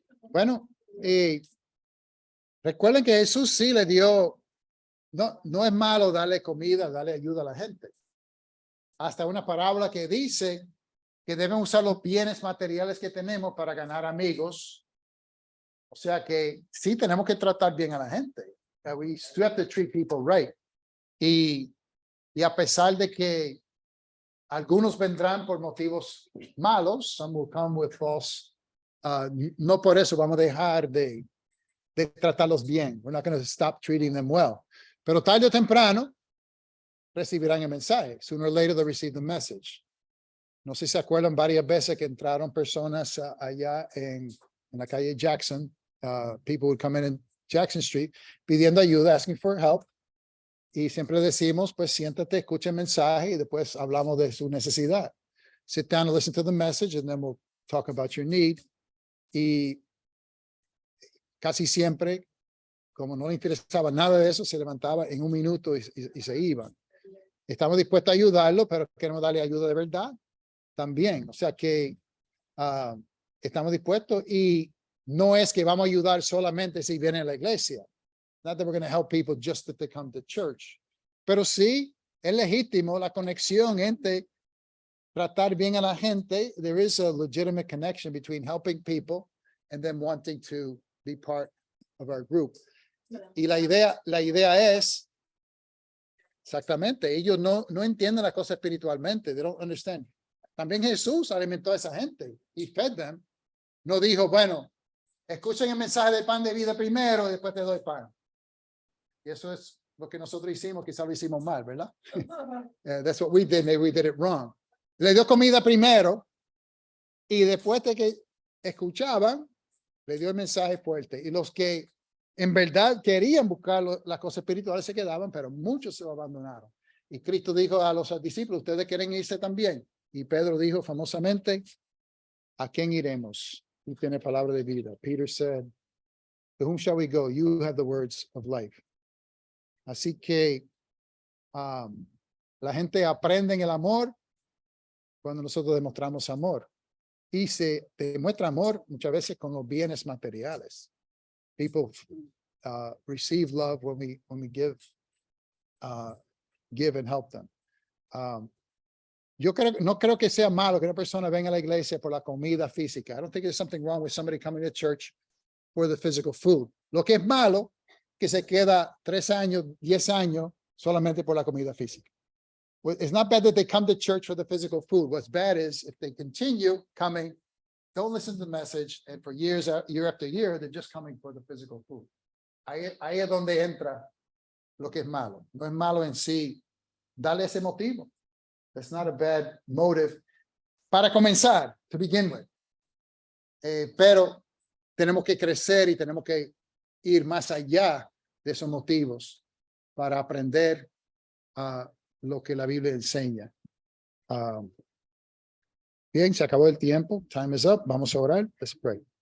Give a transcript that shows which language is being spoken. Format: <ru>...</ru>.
<es>Bueno, recuerden que Jesús sí le dio, no es malo darle comida, darle ayuda a la gente. Hasta una parábola que dice que deben usar los bienes materiales que tenemos para ganar amigos. O sea que sí tenemos que tratar bien a la gente.</es> <en>We still have to treat people right.</en> <es>Y a pesar de que algunos vendrán por motivos malos,</es> <en>some will come with false,</en> <es>no por eso vamos a dejar de tratarlos bien.</es> <en>We're not going to stop treating them well.</en> <es>Pero tarde o temprano recibirán el mensaje.</es> <en>Sooner or later they'll receive the message.</en> <es>No sé si se acuerdan varias veces que entraron personas allá en la calle Jackson.</es> <en>People would come in Jackson Street</en> <es>pidiendo ayuda,</es> <en>asking for help.</en> <es>Y siempre decimos, pues siéntate, escucha el mensaje y después hablamos de su necesidad.</es> <en>Sit down and listen to the message and then we'll talk about your need.</en> <es>Y casi siempre, como no le interesaba nada de eso, se levantaba en un minuto y se iban. Estamos dispuestos a ayudarlo, pero queremos darle ayuda de verdad también. O sea que estamos dispuestos y no es que vamos a ayudar solamente si vienen a la iglesia.</es> <en>Not that we're going to help people just that they come to church.</en> <es>Pero sí, es legítimo la conexión entre tratar bien a la gente.</es> <en>There is a legitimate connection between helping people and then wanting to be part of our group.</en> <es>Y la idea es, exactamente, ellos no entienden la cosa espiritualmente.</es> <en>They don't understand.</en> <es>También Jesús alimentó a esa gente.</es> <en>He fed them.</en> <es>No dijo, bueno, escuchen el mensaje del pan de vida primero y después te doy pan. Y eso es lo que nosotros hicimos, quizás lo hicimos mal, ¿verdad?</es> <en>That's what we did, maybe we did it wrong.</en> <es>Le dio comida primero y después de que escuchaban, le dio el mensaje fuerte. Y los que en verdad querían buscar las cosas espirituales se quedaban, pero muchos se lo abandonaron. Y Cristo dijo a los discípulos, ¿ustedes quieren irse también? Y Pedro dijo famosamente, ¿a quién iremos? Tú tienes palabra de vida.</es> <en>Peter said, to whom shall we go? You have the words of life.</en> <es>Así que la gente aprende en el amor cuando nosotros demostramos amor. Y se demuestra amor muchas veces con los bienes materiales.</es> <en>People receive love when we give and help them.</en> <es>Yo no creo que sea malo que una persona venga a la iglesia por la comida física.</es> <en>I don't think there's something wrong with somebody coming to church for the physical food.</en> <es>Lo que es malo, que se queda 3 años, 10 años solamente por la comida física.</es> <en>Well, it's not bad that they come to church for the physical food. What's bad is if they continue coming, don't listen to the message, and for years, year after year, they're just coming for the physical food.</en> <es>Ahí es donde entra lo que es malo. No es malo en sí darle ese motivo.</es> <en>That's not a bad motive</en> <es>para comenzar,</es> <en>to begin with.</en> <es>Pero tenemos que crecer y tenemos que ir más allá de esos motivos para aprender lo que la Biblia enseña. Bien, se acabó el tiempo.</es> <en>Time is up.</en> <es>Vamos a orar.</es> <en>Let's pray.</en>